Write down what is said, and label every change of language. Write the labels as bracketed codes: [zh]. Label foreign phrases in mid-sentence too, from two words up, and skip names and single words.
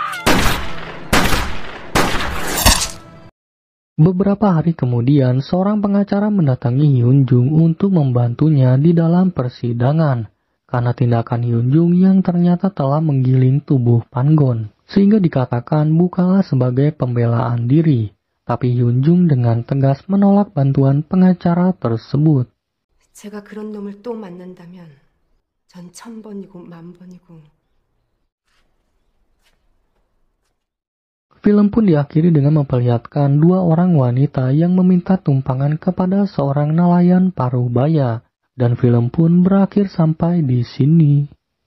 [id] Beberapa hari kemudian, seorang pengacara mendatangi Hyunjung untuk membantunya di dalam persidangan karena tindakan Hyunjung yang ternyata telah menggiling tubuh Pangon, sehingga dikatakan bukanlah sebagai pembelaan diri. Tapi Hyunjung dengan tegas menolak bantuan pengacara tersebut. [ko] 제가 그런 놈을 또 만난다면 전 1000번이고 10,000번이고. [id] Film pun diakhiri dengan memperlihatkan dua orang wanita yang meminta tumpangan kepada seorang nelayan paruh baya. Dan film pun berakhir sampai di sini.